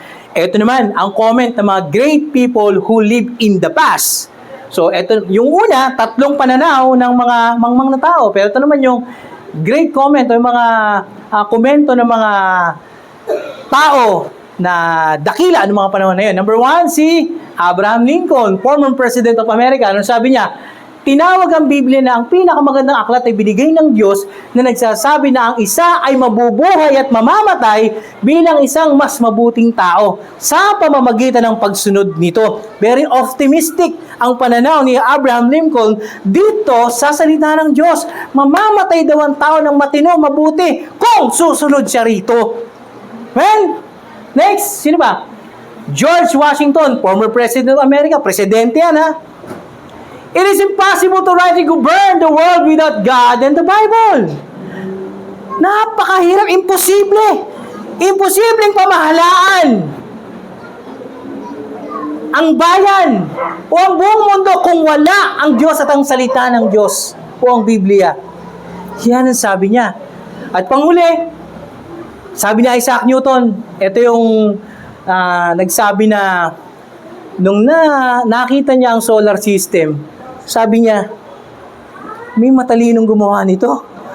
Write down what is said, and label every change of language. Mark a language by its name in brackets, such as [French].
[Filipino] Ito naman, ang comment ng mga [English] great people who live in the past. [Filipino] So, ito, yung una, 3 pananaw ng mga mangmang na tao. Pero ito naman yung [English] great comment [Filipino] o yung mga komento ng mga tao na dakila ng mga panahon na yun. [English] Number 1, si Abraham Lincoln, former President of America. [Filipino] Ano sabi niya? Tinawag ang Biblia na ang pinakamagandang aklat ay binigay ng Diyos na nagsasabi na ang isa ay mabubuhay at mamamatay bilang isang mas mabuting tao sa pamamagitan ng pagsunod nito. [English] Very optimistic [Filipino] ang pananaw ni Abraham Lincoln dito sa salita ng Diyos. Mamamatay daw ang tao ng matino, mabuti kung susunod siya rito. Well, next, sino ba? [English] George Washington, former President of America. [Filipino] Presidente yan, ha? [English] It is impossible to rightly govern the world without God and the Bible. [Filipino] Napakahirap, imposible. Imposibleng pamahalaan ang bayan o ang buong mundo kung wala ang Diyos at ang salita ng Diyos o ang Biblia. Yan ang sabi niya. At panghuli, sabi ni Isaac Newton, ito yung nagsabi na nung nakita niya ang solar system, sabi niya, may matalinong gumawa nito.